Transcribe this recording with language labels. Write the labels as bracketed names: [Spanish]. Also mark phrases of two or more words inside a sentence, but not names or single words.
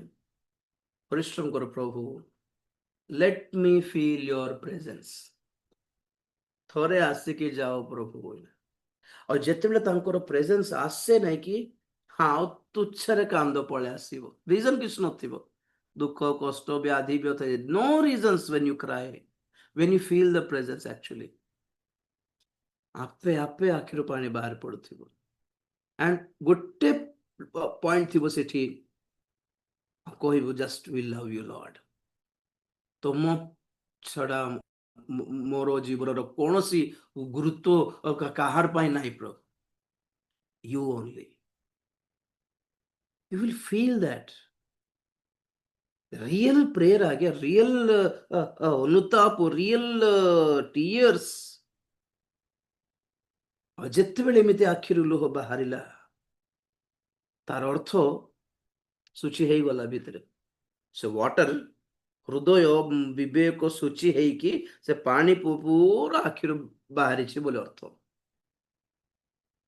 [Odia] ପରିଶ୍ରମ କର, ପ୍ରଭୁ [English] let me feel your presence. [Odia] ଥରେ ଆସିକି ଯାଅ ପ୍ରଭୁ। ଆଉ ଯେତେବେଳେ ତାଙ୍କର ପ୍ରେଜେନ୍ସ ଆସେ ନାହିଁ କି, ହଁ ତୁଚ୍ଛରେ କାନ୍ଦ ପଳେଇ ଆସିବ, ରିଜନ କିଛି ନଥିବ। ଦୁଃଖ, କଷ୍ଟ, ବ୍ୟାଧି, ବ୍ୟଥା, [English] no reasons when you cry, when you feel the presence actually, [Odia] ଆପେ ଆପେ ଆଖିରୁ ପାଣି ବାହାରି ପଡୁଥିବ। ଆଣ୍ଡ ଗୋଟେ ପଏଣ୍ଟ ଥିବ ସେଠି, କହିବୁ [English] just we love you Lord, [Odia] ତୁମ ଛଡା ମୋର ଜୀବନର କୌଣସି ଗୁରୁତ୍ୱ କାହାର ପାଇଁ ନାହିଁ ପ୍ରଭୁ, [English] you only. You will feel that real prayer [Hindi] आ गया, [English] real ଅନୁତାପ, real tears। [Odia] ଆଉ ଯେତେବେଳେ ଏମିତି ଆଖିରୁ ଲୁହ ବାହାରିଲା, ତାର ଅର୍ଥ ଶୁଚି ହେଇଗଲା ଭିତରେ। ସେ ୱାଟର, ହୃଦୟ ବିବେକ ଶୁଚି ହେଇକି ସେ ପାଣି ପୁରା ଆଖିରୁ ବାହାରିଛି ବୋଲି ଅର୍ଥ।